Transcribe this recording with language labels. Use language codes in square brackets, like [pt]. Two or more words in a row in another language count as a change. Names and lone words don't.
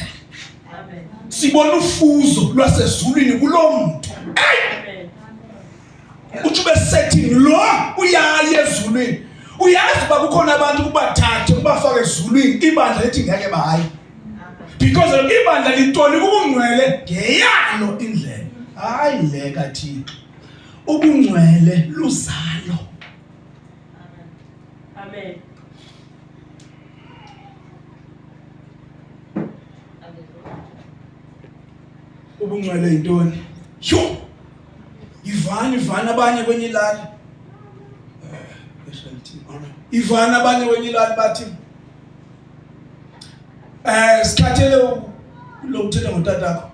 [xh] Sibona ufuzo lwasezulwini kulo muntu. Uthi besethini lo uyaya ezulwini. Uyazi uba kukhona abantu kubathathe kubafaka ezulwini, ibandla lethi ngeke bahayi. Because ibandla litoli kubungcwele ngeyalo indlela. Hayi le kaThixo. Ubungcwele luzalo. Amen. Ubungcwele yintoni? Yo! Ivana abanye kwenye ilali. Ivana abanye kwenye ilali bathi sikhathele lo uthetha ngotatakho.